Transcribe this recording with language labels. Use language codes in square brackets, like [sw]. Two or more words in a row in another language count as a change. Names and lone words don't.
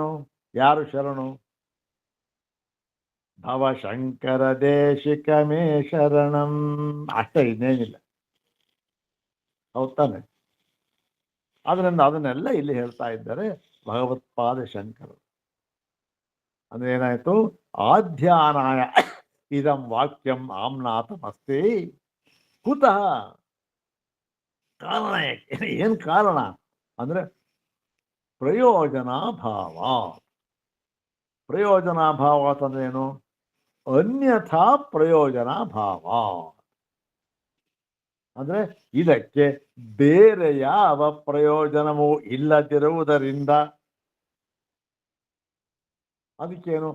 [kn] ಯಾರು ಶರಣು? [sa] ಭವಶಂಕರ ದೇಶಿಕ ಮೇ ಶರಣಂ. [kn] ಅಷ್ಟೇ, ಇನ್ನೇನಿಲ್ಲ. ಹೌದ್ ತಾನೆ? ಅದರಿಂದ ಅದನ್ನೆಲ್ಲ ಇಲ್ಲಿ ಹೇಳ್ತಾ ಇದ್ದಾರೆ ಭಗವತ್ಪಾದ ಶಂಕರರು. ಅಂದ್ರೆ ಏನಾಯ್ತು? [sa] ಆಧ್ಯಾನಾಯ ಇದಂ ವಾಕ್ಯಂ ಆಮ್ನಾತಮಸ್ತಿ. ಕುತಃ? [kn] ಕಾರಣ ಏನ್ ಕಾರಣ ಅಂದ್ರೆ ಪ್ರಯೋಜನಾಭಾವ. ಪ್ರಯೋಜನಾಭಾವ ಅಂದ್ರೆ ಏನು? [sa] ಅನ್ಯಥಾ ಪ್ರಯೋಜನಾಭಾವ [kn] ಅಂದ್ರೆ ಇದಕ್ಕೆ ಬೇರೆ ಯಾವ ಪ್ರಯೋಜನವೂ ಇಲ್ಲದಿರುವುದರಿಂದ ಅದಕ್ಕೇನು?